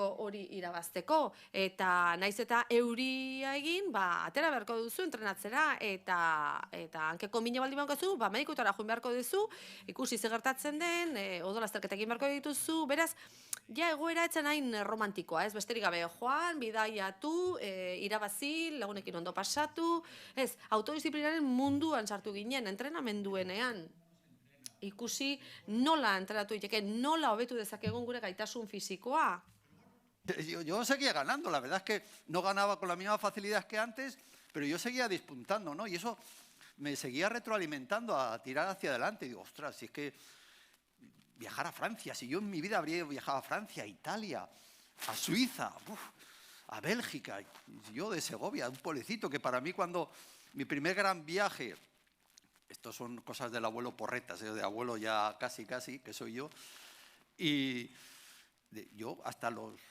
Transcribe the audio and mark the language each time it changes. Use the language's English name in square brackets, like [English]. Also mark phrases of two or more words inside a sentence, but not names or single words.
[Basque] hori irabazteko, eta naiz eta euria egin, atera beharko duzu entrenatzera, eta hankeko mine baldi bankozu, medikutara joan beharko duzu, ikusi gertatzen den, odolazterketak egin beharko dituzu, beraz, egoera etzen hain romantikoa, ez, besterik gabe, joan, bidaiatu, irabazi, lagunekin ondo pasatu, ez, autodisiplinaren munduan sartu ginen, entrenamenduenean, ikusi nola entrenatu diteke, nola hobetu dezakegun gure gaitasun fisikoa. [Spanish] Yo seguía ganando, la verdad es que no ganaba con la misma facilidad que antes, pero yo seguía despuntando, ¿no? Y eso me seguía retroalimentando a tirar hacia adelante. Y digo, ostras, si es que viajar a Francia, si yo en mi vida habría viajado a Francia, a Italia, a Suiza, a Bélgica, yo de Segovia, un pueblecito que para mí cuando mi primer gran viaje, estos son cosas del abuelo Porretas, de abuelo ya casi, que soy yo, y yo hasta los